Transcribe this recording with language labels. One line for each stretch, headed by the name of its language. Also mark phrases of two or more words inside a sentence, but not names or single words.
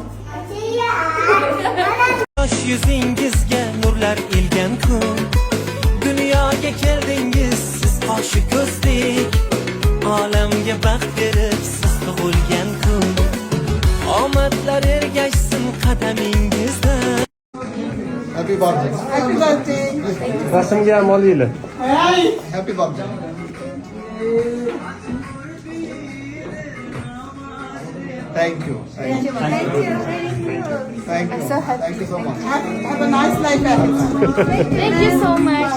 Uzbek: Yosh yuzingizga nurlar ilgan kun, dunyoga keldingiz siz qoshi ko'zdek, olamga baxt berib siz tug'ilgan kun, omadlar ergashsin qadamingizda.
English: Happy birthday. Happy birthday.
Uzbek: Rasmga ham olaylik.
English: Happy birthday. Thank you. Thank you. Thank you. Thank you so much. Have a nice life ahead. Thank you so much.